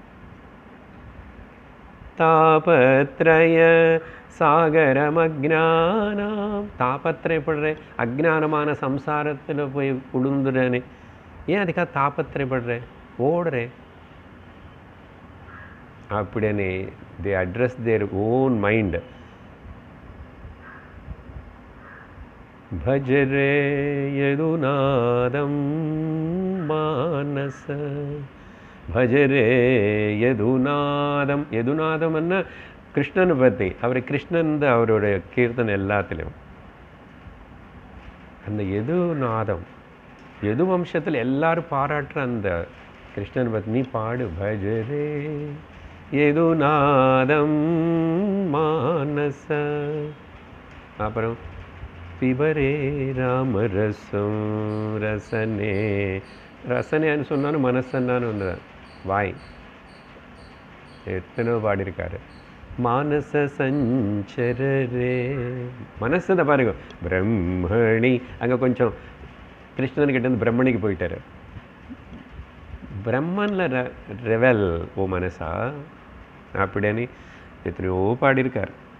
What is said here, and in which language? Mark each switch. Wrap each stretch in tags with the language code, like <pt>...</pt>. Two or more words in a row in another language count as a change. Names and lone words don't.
<sa>तापत्रय सागरम्</sa> <ta>அஜ்ஞானம், தாபத்திரப்படுறேன், அஜ்ஞானமான சம்சாரத்தில் போய் உளுந்துடுறேன்னு. ஏன் அதுக்காக தாபத்திரப்படுறேன், ஓடுறேன் அப்படின்னு</ta> <en>they address their own mind.</en> <sa>भज रे यदुनादं मानस भज रे यदुनादம்</sa> <ta>எதுநாதம்னா கிருஷ்ணனை பற்றி அவர் கிருஷ்ணன் தான் அவருடைய கீர்த்தனை எல்லாத்துலேயும் அந்த எதுநாதம் எது வம்சத்தில் எல்லாரும் பாராட்டுற அந்த கிருஷ்ணனை பற்றி நீ பாடு</ta> <sa>भज रे यदुनादं मानस</sa> <ta>அப்புறம்</ta> <sa>पिबरे रामरसं रसने रसने</sa> <ta>சொன்னாலும் மனசன்னான்னு வந்து வாய் எத்தனை பாடியிருக்காரு</ta> <sa>मानस सञ्चर रे</sa> <ta>மனசு தான் பாருங்க பிரம்மணி அங்கே கொஞ்சம் கிருஷ்ணன்கிட்ட இருந்து பிரம்மணிக்கு போயிட்டாரு பிரம்மனில் ரெவல் ஓ மனசா அப்படின்னு எத்தனையோ பாடியிருக்கார்</ta>